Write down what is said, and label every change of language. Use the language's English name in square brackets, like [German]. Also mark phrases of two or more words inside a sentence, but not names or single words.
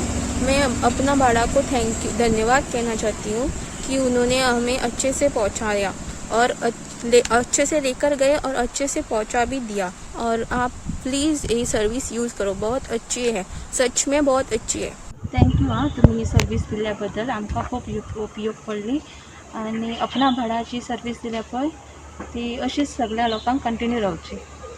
[Hindi] मैं अपना भाड़ा को धन्यवाद कहना चाहती हूँ कि उन्होंने हमें अच्छे से पहुँचाया और अच्छे से लेकर गए और अच्छे से पहुँचा भी दिया। और आप प्लीज़ ये सर्विस यूज़ करो, बहुत अच्छी है, सच में बहुत अच्छी है। [Konkani] थँक्यू हां, तुम्ही ही सर्विस दिल्याबद्दल आमकां खूब उपयोग पडली आणि अपना भाडाची सर्विस दिल्या पळय ती अशीच सगळ्या लोकांक कंटिन्यू रावची।